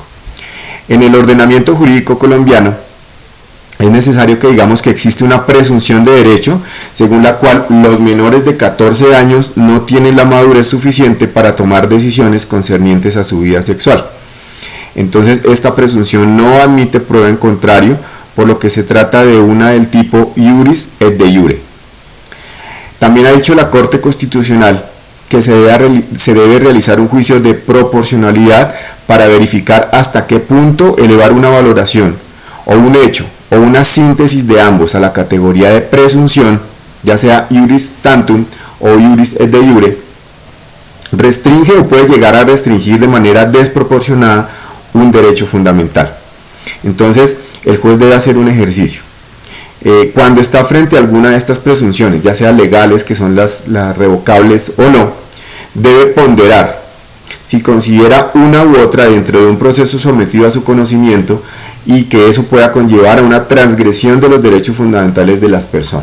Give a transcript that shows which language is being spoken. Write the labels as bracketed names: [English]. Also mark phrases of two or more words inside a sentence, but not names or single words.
[Spanish] En el ordenamiento jurídico colombiano es necesario que digamos que existe una presunción de derecho según la cual los menores de 14 años no tienen la madurez suficiente para tomar decisiones concernientes a su vida sexual. Entonces esta presunción no admite prueba en contrario, por lo que se trata de una del tipo [Latin] iuris et de iure. [Spanish] También ha dicho la Corte Constitucional que se debe realizar un juicio de proporcionalidad para verificar hasta qué punto elevar una valoración o un hecho o una síntesis de ambos a la categoría de presunción, ya sea [Latin] iuris tantum [Spanish] o [Latin] iuris et de iure, [Spanish] restringe o puede llegar a restringir de manera desproporcionada un derecho fundamental. Entonces, el juez debe hacer un ejercicio. Cuando está frente a alguna de estas presunciones, ya sea legales, que son las revocables o no, debe ponderar si considera una u otra dentro de un proceso sometido a su conocimiento y que eso pueda conllevar a una transgresión de los derechos fundamentales de las personas.